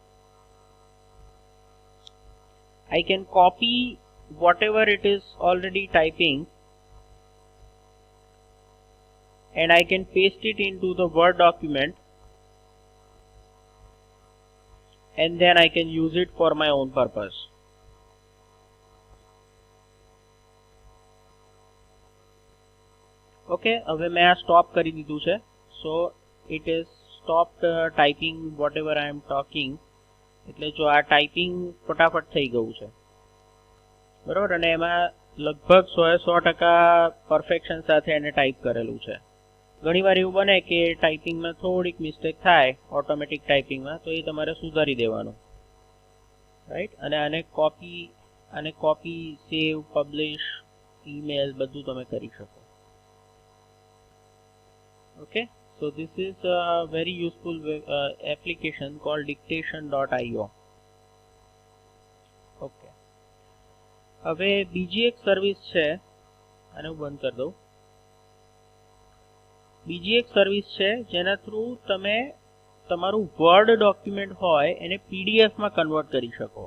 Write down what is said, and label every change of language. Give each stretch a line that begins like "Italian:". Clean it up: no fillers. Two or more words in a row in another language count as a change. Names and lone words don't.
English: I can copy whatever it is already typing and I can paste it into the Word document and then I can use it for my own purpose.
Gujarati: Okay, હવે મેં આ સ્ટોપ કરી દીધું છે.
English: So it is stopped typing whatever I am talking.
Gujarati: એટલે જો આ ટાઈપિંગ ફટાફટ થઈ ગયું છે, બરાબર. અને એમાં લગભગ 100% પરફેક્શન સાથે એને ટાઈપ કરેલું છે. ઘણીવાર એવું બને કે ટાઈપિંગમાં થોડીક મિસ્ટેક થાય
English: automatic typingમાં,
Gujarati: તો એ તમારે સુધારી દેવાનું, રાઈટ. અને આને
English: copy save publish email
Gujarati: બધું તમે કરી શકો. ઓકે,
English: so this is a very useful application called dictation.io.
Gujarati: ઓકે, હવે બીજી એક સર્વિસ છે, આને હું બંધ કરી દઉં. બીજી એક સર્વિસ છે જેના થ્રુ તમે તમારું
English: Word document
Gujarati: હોય એને પીડીએફમાં કન્વર્ટ કરી શકો.